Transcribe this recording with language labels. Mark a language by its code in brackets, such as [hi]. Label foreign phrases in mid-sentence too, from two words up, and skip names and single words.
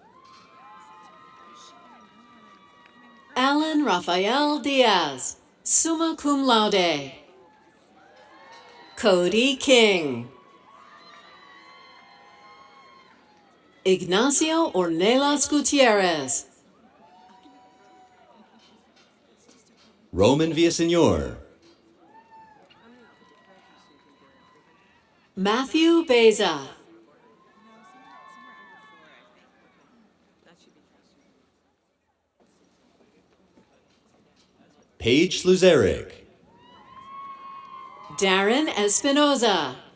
[en] Alan Rafael Diaz, [la] summa cum laude. [en] Cody King. Ignacio Ornelas Gutierrez. Roman Villaseñor. Matthew Beza. Paige Sluzeric. Darren Espinoza.